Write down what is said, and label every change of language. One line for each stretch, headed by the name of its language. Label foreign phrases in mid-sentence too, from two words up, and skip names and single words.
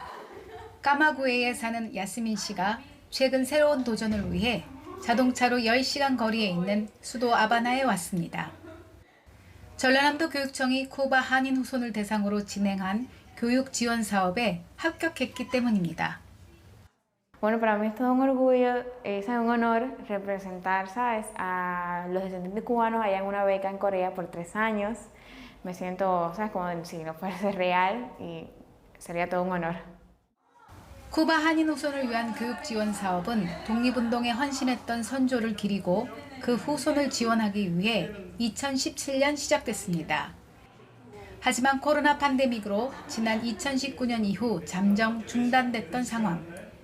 Korean: 까마구에에 사는 야스민 씨가 최근 새로운 도전을 위해 자동차로 10시간 거리에 있는 수도 아바나에 왔습니다. 전라남도 교육청이 쿠바 한인 후손을 대상으로 진행한 교육 지원 사업에 합격했기 때문입니다.
Spanish: Bueno, para mí es todo un orgullo, es un honor representar, ¿sabes?, a los descendientes cubanos allá en una beca en Corea por 3 años. Me siento, ¿sabes?, como si no fuese real y sería todo un honor.
Korean: 쿠바 한인 후손을 위한 교육 지원 사업은 독립운동에 헌신했던 선조를 기리고 그 후손을 지원하기 위해 2017년 시작됐습니다. 하지만 코로나 팬데믹으로 지난 2019년 이후 잠정 중단됐던 상황.